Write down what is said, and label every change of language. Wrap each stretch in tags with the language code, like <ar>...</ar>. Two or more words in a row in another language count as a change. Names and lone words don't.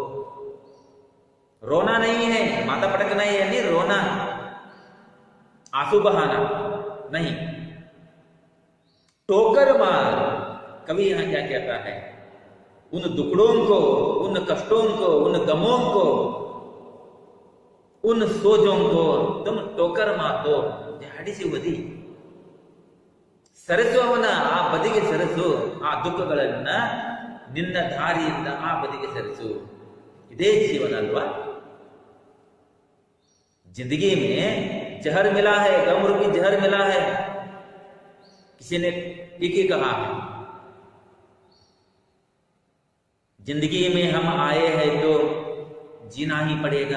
<hi>रोना नहीं है, माता पटकना यानी रोना, आंसू बहाना नहीं। टोकर मार, कवि यहां क्या कहता है? उन दुखड़ों को, उन कष्टों को, उन गमों को, उन सोजों को तुम टोकर मातो,</hi> <kn>ಜಾಡಿಸಿ ಒದಿ, ಸರಿಸು ಅವನ ಆ ಬದಿಗೆ ಸರಿಸು. ಆ ದುಃಖಗಳನ್ನ ನಿನ್ನ ದಾರಿಯಿಂದ ಆ ಬದಿಗೆ ಸರಿಸು. ಇದೇ ಜೀವನ ಅಲ್ವಾ?</kn> <hi>जिंदगी में जहर मिला है, गम रूपी जहर मिला है। किसी ने ठीक ही कहा है, जिंदगी में हम आए हैं तो जीना ही पड़ेगा।</hi>